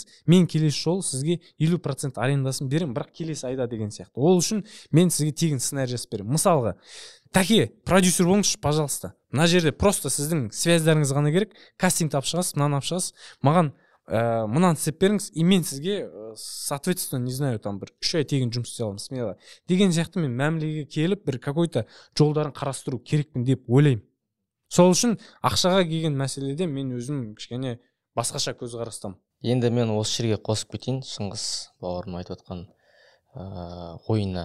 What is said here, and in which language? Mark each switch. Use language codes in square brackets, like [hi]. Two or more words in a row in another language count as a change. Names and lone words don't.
[kk] Мен келесі жолы сізге 50% арендасын беремін, бірақ келесі айда деген сияқты. Ол үшін мен сізге тегін сценарий жазып беремін. Мысалға, тәке, продюсер болыңызшы, пожалуйста. Мына жерде просто сіздің связьдарыңыз ғана керек. Кастинг тапып шығасыз, мынаны алып шығасыз. Маған мынаны істеп беріңіз, и мен сізге [ru] соответственно, не знаю, там [kk] бір 3 ай тегін жұмыс істей аламын, смело. Деген сияқты мен мәмілеге келіп бір какой-то жолдарын қарастыру керекпін деп ойлаймын. Сол үшін ақшаға келген мәселеде мен өзім кішкене басқаша көзқарастамын. Енді мен осы жерге қосып кетейін, Шыңғыс бауырым айтып отқан ойына.